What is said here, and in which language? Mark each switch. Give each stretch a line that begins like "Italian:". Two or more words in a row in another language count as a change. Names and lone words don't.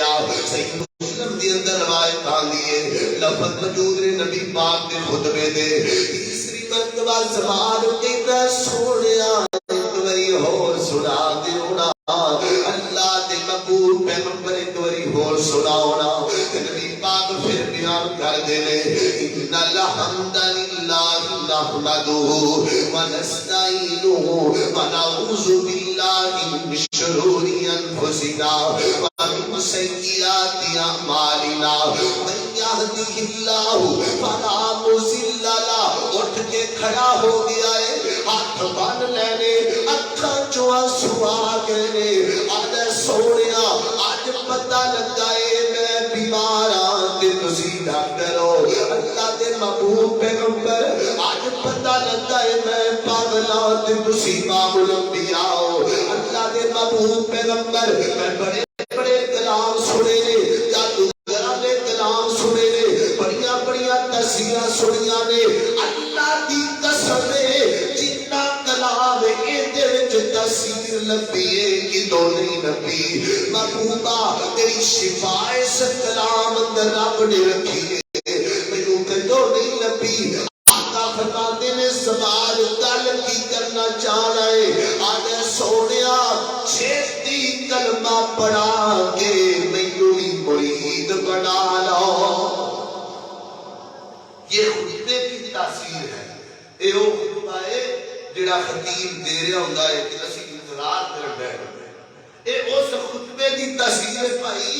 Punjabi: صحیح مسلم دی اندر روایت آندی ہے، لفظ موجود نے نبی پاک کے خطبے دے، تیسری مرتبہ زبان کہتا سونیا ایک باری ہور سنا دیو نا، اللہ دے مقبول پیغمبر ایک باری ہور سناؤ نا۔ نبی پاک پھر بیان کر دے لے،
Arabic: ان الحمد للہ نحمدہ ونستعینہ ونعوذ باللہ من شرور انفسنا ومن سیئات اعمالنا، من یہدہ اللہ فلا مضل لہ۔
Punjabi: اٹھ کے کھڑا ہو گیا ہے، ہاتھ بن لینے، اکھاں چوں آنسو آ گئے، آدھے سونیا آج پتہ لگا ہے میں بیمار ہاں تے تسی ڈاکٹر ہو، اللہ دے محبوب پیغمبر آج پتہ لگا ہے میں پاگل ہاں تے تسی امام الانبیاء ہو، اللہ دے محبوب پیغمبر میں بڑے بڑے کلام سنے نے، جادوگراں نے کلام سنے نے، بڑیاں بڑیاں تفسیراں سنیاں نے، اللہ دی قسم ہے جتنا کلام اندے وچ تفسیر لبھی ہے کدوں نہیں لبھی، محبوبہ تیری شفا اس کلام اندر رب نے رکھی ہے، مینوں کدوں نہیں لبھی۔ آقا فرماتے نے سوال گل کی کرنا چاہ رہے، آدھے سونیا چھیتی کلمہ پڑھا کے مینوں بھی مرید بنا لو۔
Urdu: یہ خطبے کی تاثیر ہے، یہ وہ خطبہ ہے
Punjabi: جڑا خطیب دے رہا ہوندا ہے کہ اسی انتظار کر بیٹھے،
Urdu: یہ اس خطبے کی تاثیر بھائی۔